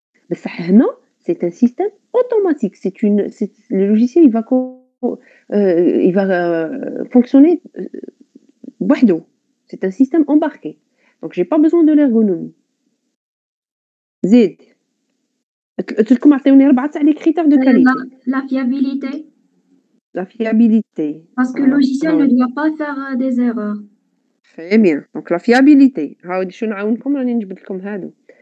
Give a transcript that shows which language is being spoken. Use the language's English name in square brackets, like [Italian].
[French] بصح هنا c'est un système automatique. Le logiciel il va fonctionner بوحدو. C'est un système embarqué. Donc j'ai pas besoin de l'ergonomie. [Arabic] زيد قلت لكم عطيوني 4 تاع les critères de qualité. [French] La fiabilité, La fiabilité. parce que le logiciel ne doit pas faire des erreurs. Très bien. Donc la fiabilité. [Arabic] هاودي شنو نعاونكم راني نجبد لكم هادو.